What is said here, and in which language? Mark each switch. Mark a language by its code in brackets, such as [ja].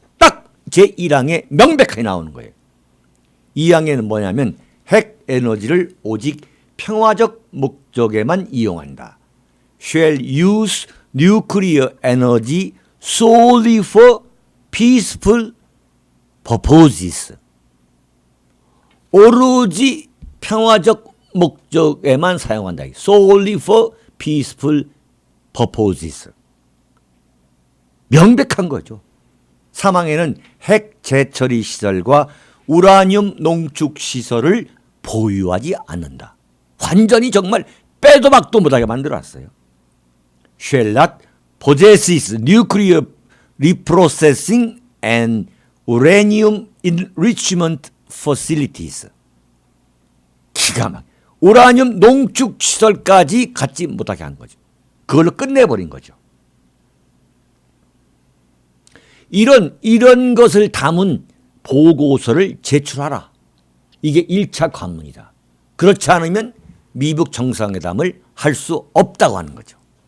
[ko] 딱 제1항에 명백하게 나오는 거예요. 2항에는 뭐냐면 핵 에너지를 오직 평화적 목적에만 이용한다. [en] shall use nuclear energy solely for peaceful purposes. [ko] 오로지 평화적 목적에만 사용한다. [en] solely for peaceful purposes. [ko] 명백한 거죠. 3항에는 핵 재처리 시설과 우라늄 농축 시설을 보유하지 않는다. 완전히 정말 빼도 박도 못하게 만들어놨어요. [en] shall not possess nuclear reprocessing and uranium enrichment facilities. [ko] 기가 막 우라늄 농축 시설까지 갖지 못하게 한 거죠. 그걸로 끝내버린 거죠. 이런 것을 담은 보고서를 제출하라. 이게 1차 관문이다. 그렇지 않으면 미북 정상회담을 할 수 없다고 하는 거죠.